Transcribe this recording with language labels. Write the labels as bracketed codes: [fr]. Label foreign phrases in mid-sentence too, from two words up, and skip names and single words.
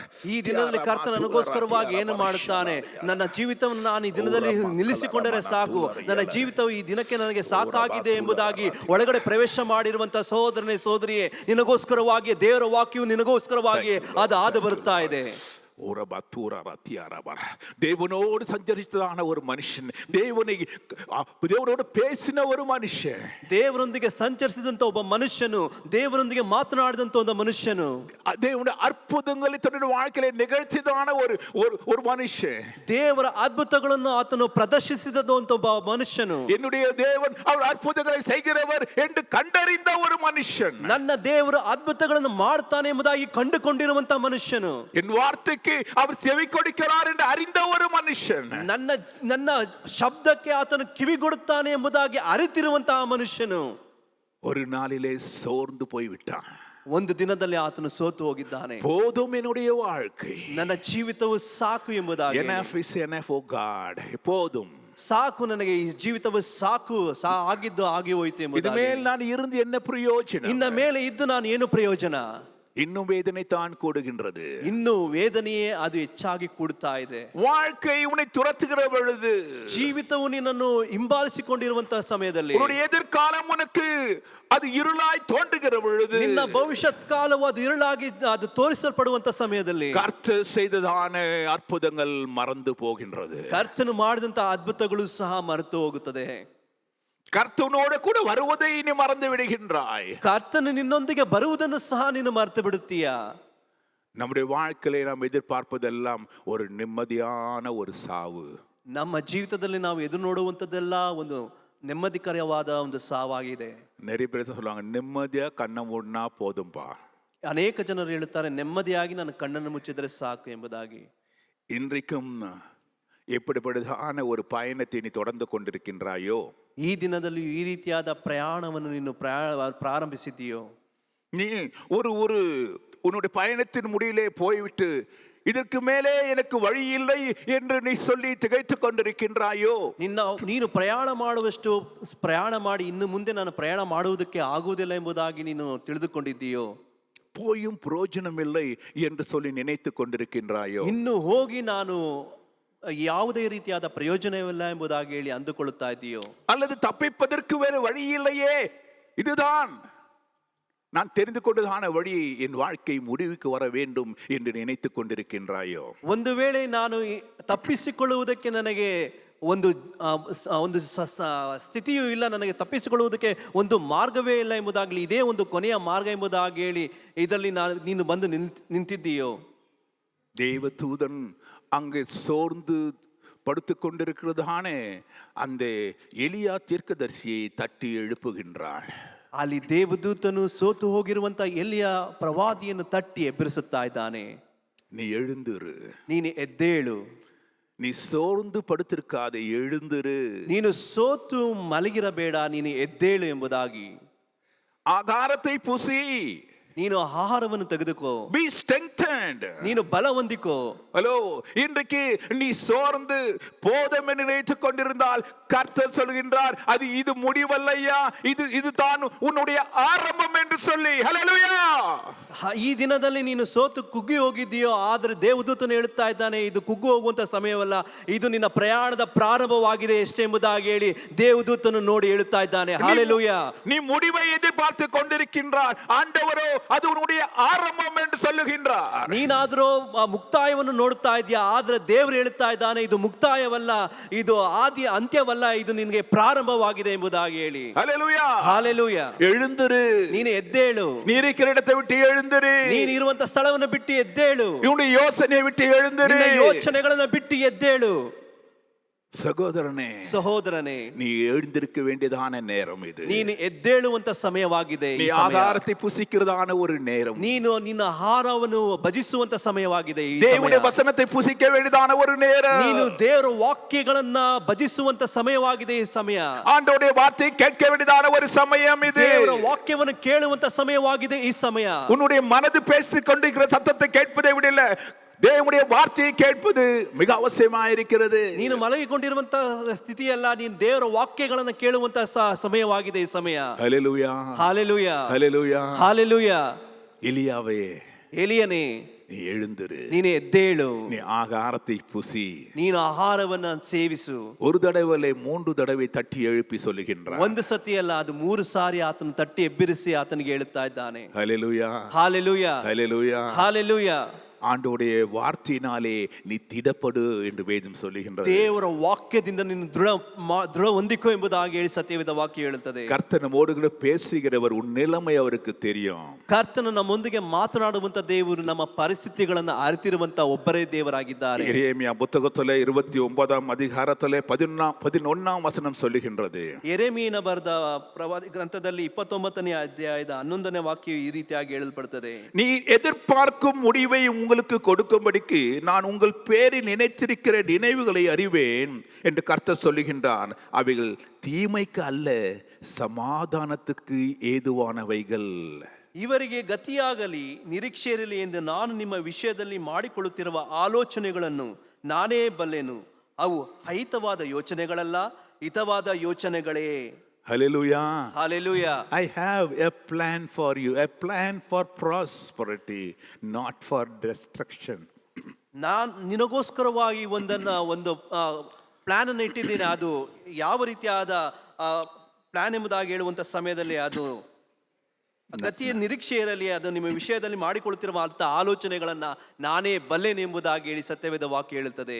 [kn] ಈ ದಿನದಲ್ಲಿ ಕರ್ತನ ನನಗೋಸ್ಕರವಾಗಿ ಏನು ಮಾಡುತ್ತಾನೆ, ನನ್ನ ಜೀವಿತವನ್ನು ನಾನು ಈ ದಿನದಲ್ಲಿ ನಿಲ್ಲಿಸಿಕೊಂಡರೆ ಸಾಕು, ನನ್ನ ಜೀವಿತವು ಈ ದಿನಕ್ಕೆ ನನಗೆ ಸಾಕಾಗಿದೆ ಎಂಬುದಾಗಿ ಒಳಗಡೆ ಪ್ರವೇಶ ಮಾಡಿರುವಂತಹ ಸಹೋದರನೇ ಸಹೋದರಿಯೇ, ನಿನಗೋಸ್ಕರವಾಗಿ ದೇವರ ವಾಕ್ಯವು ನಿನಗೋಸ್ಕರವಾಗಿ ಅದು ಆದು ಬರುತ್ತಾ ಇದೆ. [ta] தேவனோடு சஞ்சரித்ததான ஒரு மனுஷன், தேவனோடு பேசின ஒரு மனுஷன், [kn] ದೇವರೊಂದಿಗೆ ಸಂಚರಿಸಿದಂತ ಒಬ್ಬ ಮನುಷ್ಯನು, ದೇವರೊಂದಿಗೆ ಮಾತನಾಡಿದಂತ ಒಂದು ಮನುಷ್ಯನು, [ta] தேவனுடைய அற்புதங்களை தன்னுடைய வாழ்க்கையில நிகழ்த்தியதான ஒரு மனுஷன், [kn] ದೇವರ ಅದ್ಭುತಗಳನ್ನು ಆತನು ಪ್ರದರ್ಶಿಸಿದಂತ ಒಬ್ಬ ಮನುಷ್ಯನು, [ta] என்னுடைய தேவன் அவர் அற்புதங்களை செய்கிறவர் என்று கண்டறிந்த ஒரு மனுஷன், [kn] ನನ್ನ ದೇವರು ಅದ್ಭುತಗಳನ್ನು ಮಾಡ್ತಾನೆ ಎಂಬುದಾಗಿ ಕಂಡುಕೊಂಡಿರುವಂತ ಮನುಷ್ಯನು, [ta] என் வார்த்தைக்கு அவர் செவி கொடுக்கிறார் என்று அறிந்த ஒரு மனுஷன், [kn] ನನ್ನ ಶಬ್ದಕ್ಕೆ ಆತನು ಕಿವಿಗೊಡುತ್ತಾನೆ ಎಂಬುದಾಗಿ ಅರಿತಿರುವಂತಹ ಮನುಷ್ಯನು [ta] ஒரு நாளிலே சோர்ந்து போய்விட்டான். [kn] ಒಂದು ದಿನದಲ್ಲಿ ಆತನು ಸೋತು ಹೋಗಿದ್ದಾನೆ. [ta] போதும் என்னுடைய வாழ்க்கை. [kn] ನನ್ನ ಜೀವಿತವು ಸಾಕು ಎಂಬುದಾಗಿ, [en] enough is enough, oh God. [ta] போதும், [kn] ಸಾಕು ನನಗೆ ಈ ಜೀವಿತವು ಸಾಕು, ಆಗಿದ್ದು ಆಗಿ ಹೋಯಿತು [ta] இது [kn] ಎಂಬುದಾಗಿ. [ta] மேல் நான் இருந்து என்ன பிரயோஜனம்? [kn] ಇನ್ನ ಮೇಲೆ ಇದ್ದು ನಾನು ಏನು ಪ್ರಯೋಜನ? [ta] இன்னும் வேதனை தான் கூடுகின்றது. [kn] ಇನ್ನು ವೇದನೆಯೇ ಅದು ಹೆಚ್ಚಾಗಿ ಕೂಡ್ತಾ ಇದೆ. [ta] வாழ்க்கை உன்னை துரத்துகிற பொழுது, [kn] ಜೀವಿತವು ನಿನ್ನನ್ನು ಹಿಂಬಾಲಿಸಿಕೊಂಡಿರುವಂತಹ ಸಮಯದಲ್ಲಿ, [ta] உன்னுடைய எதிர்காலம் உனக்கு அது இருளாய் தோன்றுகிற பொழுது, [kn] ನಿನ್ನ ಭವಿಷ್ಯತ್ ಕಾಲವು ಅದು இருளாಗಿ ಅದು ತೋರಿಸಲ್ಪಡುವಂತ ಸಮಯದಲ್ಲಿ, [ta] கர்த்தர் செய்ததான அற்புதங்கள் மறந்து போகின்றது. [kn] ಕರ್ತನು ಮಾಡಿದಂತ ಅದ್ಭುತಗಳು ಸಹ ಮರೆತು ಹೋಗುತ್ತದೆ. [ta] கர்த்தனோடு கூட வருவதை நீ மறந்து விடுகின்றாய். [kn] ಕರ್ತನು ನಿನ್ನೊಂದಿಗೆ ಬರುವುದನ್ನು ಸಹ ನೀನು ಮರೆತು ಬಿಡುತ್ತೀಯಾ? [ta] நம்முடைய வாழ்க்கையில நாம் எதிர்பார்ப்பதெல்லாம் ஒரு நிம்மதியான ஒரு சாவு. [kn] ನಮ್ಮ ಜೀವಿತದಲ್ಲಿ ನಾವು ಎದುರು ನೋಡುವಂತದ್ದೆಲ್ಲ ಒಂದು ನೆಮ್ಮದಿಕರವಾದ ಒಂದು ಸಾವಾಗಿದೆ. [ta] நிறைய பேர் சொல்லுவாங்க, நிம்மதியா கண்ணை மூடினா போதும்பா. [kn] ಅನೇಕ ಜನರು ಹೇಳುತ್ತಾರೆ, ನೆಮ್ಮದಿಯಾಗಿ ನಾನು ಕಣ್ಣನ್ನು ಮುಚ್ಚಿದರೆ ಸಾಕು ಎಂಬುದಾಗಿ. [ta] இன்றைக்கும் எப்படிப்பட்டதான ஒரு பயணத்தை நீ தொடர்ந்து கொண்டிருக்கின்றாயோ, [kn] ಈ ದಿನದಲ್ಲಿ ಈ ರೀತಿಯಾದ ಪ್ರಯಾಣವನ್ನು ನೀನು ಪ್ರಾರಂಭಿಸಿದ್ದೀಯೋ, [ta] நீ ஒரு ஒரு உன்னுடைய பயணத்தின் முடிவிலே போய்விட்டு இதற்கு மேலே எனக்கு வழி இல்லை என்று நீ சொல்லி திகைத்துக் கொண்டிருக்கின்றாயோ, [kn] ನೀನು ಪ್ರಯಾಣ ಮಾಡುವಷ್ಟು ಪ್ರಯಾಣ ಮಾಡಿ ಇನ್ನು ಮುಂದೆ ನಾನು ಪ್ರಯಾಣ ಮಾಡುವುದಕ್ಕೆ ಆಗುವುದಿಲ್ಲ ಎಂಬುದಾಗಿ ನೀನು ತಿಳಿದುಕೊಂಡಿದ್ದೀಯೋ, [ta] போயும் பிரயோஜனம் இல்லை என்று சொல்லி நினைத்துக் கொண்டிருக்கின்றாயோ, [kn] ಇನ್ನು ಹೋಗಿ ನಾನು ಯಾವುದೇ ರೀತಿಯಾದ ಪ್ರಯೋಜನವಿಲ್ಲ ಎಂಬುದಾಗಿ ಹೇಳಿ ಅಂದುಕೊಳ್ಳುತ್ತಾ ಇದೆಯೋ, [ta] அல்லது தப்பிப்பதற்கு வேறு வழி இல்லையே, இதுதான் நான் தெரிந்து கொண்டதான வழி, என் வாழ்க்கை முடிவுக்கு வர வேண்டும் என்று நினைத்துக் கொண்டிருக்கின்றாயோ, [kn] ಒಂದು ವೇಳೆ ನಾನು ತಪ್ಪಿಸಿಕೊಳ್ಳುವುದಕ್ಕೆ ನನಗೆ ಒಂದು ಸ್ಥಿತಿಯೂ ಇಲ್ಲ, ನನಗೆ ತಪ್ಪಿಸಿಕೊಳ್ಳುವುದಕ್ಕೆ ಒಂದು ಮಾರ್ಗವೇ ಇಲ್ಲ ಎಂಬುದಾಗಲಿ, ಇದೇ ಒಂದು ಕೊನೆಯ ಮಾರ್ಗ ಎಂಬುದಾಗಿ ಹೇಳಿ ಇದರಲ್ಲಿ ನೀನು ಬಂದು ನಿಂತಿದ್ದೀಯೋ, [ta] தேவதூதன் அங்கே சோர்ந்து படுத்து கொண்டிருக்கிறதானே அந்த எலியா தீர்க்கதரிசியை தட்டி எழுப்புகின்றாள். [kn] ಅಲ್ಲಿ ದೇವದೂತನು ಸೋತು ಹೋಗಿರುವಂತ ಎಲಿಯ ಪ್ರವಾದಿಯನ್ನು ತಟ್ಟಿ ಎಬ್ಬರಿಸುತ್ತಾ ಇದ್ದಾನೆ. [ta] நீ எழுந்திரு, [kn] ನೀನು ಎದ್ದೇಳು, [ta] நீ சோர்ந்து படுத்திருக்காதே, எழுந்திரு, [kn] ನೀನು ಸೋತು ಮಲಗಿರಬೇಡ, ನೀನು ಎದ್ದೇಳು ಎಂಬುದಾಗಿ. [ta] ஆகாரத்தை புசி, [kn] ನೀನು ಆಹಾರವನ್ನು ತೆಗೆದುಕೋ, [en] be strengthened, [kn] ನೀನು ಬಲ ಹೊಂದಿಕೋ. [ta] ஹலோ, இன்றைக்கு நீ சோர்ந்து போதும் என்று நினைத்துக் கொண்டிருந்தால் கர்த்தர் சொல்கின்றார், அது இது முடிவல்லையா, இதுதான் உன்னுடைய ஆரம்பம் என்று சொல்லி. ஹல்லேலூயா. [kn] ಈ ದಿನದಲ್ಲಿ ನೀನು ಸೋತು ಕುಗ್ಗಿ ಹೋಗಿದ್ದೀಯೋ, ಆದರೆ ದೇವದೂತನು ಹೇಳುತ್ತಾ ಇದ್ದಾನೆ, ಇದು ಕುಗ್ಗು ಹೋಗುವಂತ ಸಮಯವಲ್ಲ, ಇದು ನಿನ್ನ ಪ್ರಯಾಣದ ಪ್ರಾರಂಭವಾಗಿದೆ ಎಷ್ಟೇ ಎಂಬುದಾಗಿ ಹೇಳಿ ದೇವದೂತನು ನೋಡಿ ಹೇಳುತ್ತಾ ಇದ್ದಾನೆ. ಹಲ್ಲೇಲೂಯಾ. [ta] நீ முடிவை எதிர்பார்த்து கொண்டிருக்கின்றார், ஆண்டவரோ அது உன்னுடைய ஆரம்பம் என்று சொல்லுகின்றார். [kn] ನೀನಾದರೂ ಮುಕ್ತಾಯವನ್ನು ನೋಡುತ್ತಾ ಇದೆಯಾ, ಆದ್ರೆ ದೇವರು ಹೇಳುತ್ತಾ ಇದ್ದಾನೆ, ಇದು ಮುಕ್ತಾಯವಲ್ಲ, ಇದು ಆದಿ ಅಂತ್ಯವಲ್ಲ, ಇದು ನಿನಗೆ ಪ್ರಾರಂಭವಾಗಿದೆ ಎಂಬುದಾಗಿ ಹೇಳಿ. [ta] ஹல்லேலூயா. [kn] ಹಲ್ಲೇಲೂಯಾ. [ta] எழுந்திரு, [kn] ನೀನು ಎದ್ದೇಳು, [ta] நீ இருக்கிற இடத்தை விட்டு எழுந்திரு, [kn] ನೀನು ಇರುವಂತ ಸ್ಥಳವನ್ನು ಬಿಟ್ಟು ಎದ್ದೇಳು, [ta] உன்னுடைய யோசனையை விட்டு எழுந்திரு, [kn] ನಿನ್ನ ಯೋಚನೆಗಳನ್ನು ಬಿಟ್ಟು ಎದ್ದೇಳು. [ta] சகோதரனே, [kn] ಸಹೋದರನೇ, [ta] நீ எழுந்திருக்க வேண்டியதான நேரம் இது. [kn] ನೀನು ಎದ್ದೇಳುವಂತ ಸಮಯವಾಗಿದೆ [ta] நீ [kn] ಈ ಸಮಯ. [ta] ஆகாரத்தை புசிக்கிறதான ஒரு நேரம். [kn] ನೀನು ನಿನ್ನ ಆಹಾರವನ್ನು ಭಜಿಸುವಂತ ಸಮಯವಾಗಿದೆ ಈ [ta] தேவனுடைய [kn] ಸಮಯ. [ta] வசனத்தை புசிக்க வேண்டியதான ஒரு நேரம். [kn] ನೀನು ದೇವರ ವಾಕ್ಯಗಳನ್ನ ಭಜಿಸುವಂತ ಸಮಯವಾಗಿದೆ ಈ ಸಮಯ. [ta] ஆண்டவருடைய வார்த்தை கேட்க வேண்டியதான ஒரு சமயம் இது. [kn] ದೇವರ ವಾಕ್ಯವನ್ನು ಕೇಳುವಂತ ಸಮಯವಾಗಿದೆ ಈ ಸಮಯ. [ta] உன்னுடைய மனது பேசிக் கொண்டிருக்கிற சத்தத்தை கேட்பதை விட தேவனுடைய வார்த்தையை கேட்பது மிக அவசியமாயிருக்கிறது. [kn] ನೀನು ಮಲಗಿಕೊಂಡಿರುವಂತ ಸ್ಥಿತಿಯಲ್ಲ, ನೀನು ದೇವರ ವಾಕ್ಯಗಳನ್ನು ಕೇಳುವಂತ ಸಮಯವಾಗಿದೆ ಈ ಸಮಯ. [ta] ஹல்லேலூயா. [kn] ಹಲ್ಲೇಲೂಯಾ. [ta] ஹல்லேலூயா. [kn] ಹಲ್ಲೇಲೂಯಾ. [ta] எலியாவே, [kn] ಎಲಿಯನೇ, [ta] நீ எழுந்திரு, [kn] ನೀನು ಎದ್ದೇಳು, [ta] நீ ஆகாரத்தை புசி. [kn] ನೀನು ಆಹಾರವನ್ನು ಸೇವಿಸು. [ta] ஒரு தடவை 3 தடவை தட்டி எழுப்பி சொல்லுகின்றார். [kn] ಒಂದು ಸತಿ ಅಲ್ಲ, ಅದು 3 ಸಾರಿ ಆತನ ತಟ್ಟಿ ಎಬ್ಬಿರಿಸಿ ಆತನಿಗೆ ಹೇಳುತ್ತಾ ಇದ್ದಾನೆ. [ta] ஹல்லேலூயா. [kn] ಹಲ್ಲೇಲೂಯಾ. [ta] ஹல்லேலூயா. [kn] ಹಲ್ಲೇಲೂಯಾ. [ta] ஆண்டவருடைய வார்த்தையினாலே நீ திடப்படு என்று வேதம் சொல்லுகின்றது. [kn] ದೇವರ ವಾಕ್ಯದಿಂದ ನೀನು ದೃಢ ಹೊಂದಿಕೋ ಎಂಬುದಾಗಿ ಹೇಳಿ ಸತ್ಯವೇದ ವಾಕ್ಯ ಹೇಳುತ್ತದೆ. [ta] கர்த்தர் நம்மோடு கூட பேசுகிறவர், உன் நிலைமை அவருக்கு தெரியும். [kn] ಕರ್ತನು ನಮ್ಮೊಂದಿಗೆ ಮಾತನಾಡುವಂತ ದೇವರು ನಮ್ಮ ಪರಿಸ್ಥಿತಿಗಳನ್ನು ಅರಿತಿರುವಂತ ಒಬ್ಬರೇ ದೇವರಾಗಿದ್ದಾರೆ. [ta] எரேமியா புத்தகத்திலே 29ஆம் அதிகாரத்திலே 11ஆம் வசனம் சொல்லுகின்றது. [kn] ಯೆರೆಮೀಯನ ಬರೆದ ಪ್ರವಾದಿ ಗ್ರಂಥದಲ್ಲಿ 29ನೇ ಅಧ್ಯಾಯದ 11ನೇ ವಾಕ್ಯ ಈ ರೀತಿಯಾಗಿ ಹೇಳಲ್ಪಡುತ್ತದೆ. [ta] நீ எதிர்பார்க்கும் முடிவை உங்களுக்கு கொடுக்கும்படிக்கு நான் உங்கள் பேரில் நினைத்திருக்கிற நினைவுகளை அறிவேன் என்று கர்த்தர் சொல்லுகின்றான். அவைகள் தீமைக்கு அல்ல, சமாதானத்துக்கு ஏதுவானவைகள். [kn] ಇವರಿಗೆ ಗತಿಯಾಗಲಿ ನಿರೀಕ್ಷೆ ಇರಲಿ ಎಂದು ನಾನು ನಿಮ್ಮ ವಿಷಯದಲ್ಲಿ ಮಾಡಿಕೊಳ್ಳುತ್ತಿರುವ ಆಲೋಚನೆಗಳನ್ನು ನಾನೇ ಬಲ್ಲೆನು. ಅವು ಅಹಿತವಾದ ಯೋಚನೆಗಳಲ್ಲ, ಹಿತವಾದ ಯೋಚನೆಗಳೇ. Hallelujah. ಹಾಲೆಲೂಯಾ. [en] I have a plan for you, a plan for prosperity, not for destruction. [kn] ನಾನು ನಿನಗೋಸ್ಕರವಾಗಿ ಒಂದು ಪ್ಲಾನ್ ಅನ್ನು ಇಟ್ಟಿದ್ದೀನಿ. ಅದು ಯಾವ ರೀತಿಯಾದ ಪ್ಲಾನ್ ಎಂಬುದಾಗಿ ಹೇಳುವಂಥ ಸಮಯದಲ್ಲಿ ಅದು ಗತಿಯ ನಿರೀಕ್ಷೆ ಇರಲಿ, ಅದು ನಿಮ್ಮ ವಿಷಯದಲ್ಲಿ ಮಾಡಿಕೊಳ್ಳುತ್ತಿರುವ ಆಲೋಚನೆಗಳನ್ನ ನಾನೇ ಬಲ್ಲೆನೆಂಬುದಾಗಿ ಹೇಳಿ ಸತ್ಯವೇದ ವಾಕ್ಯ ಹೇಳುತ್ತದೆ.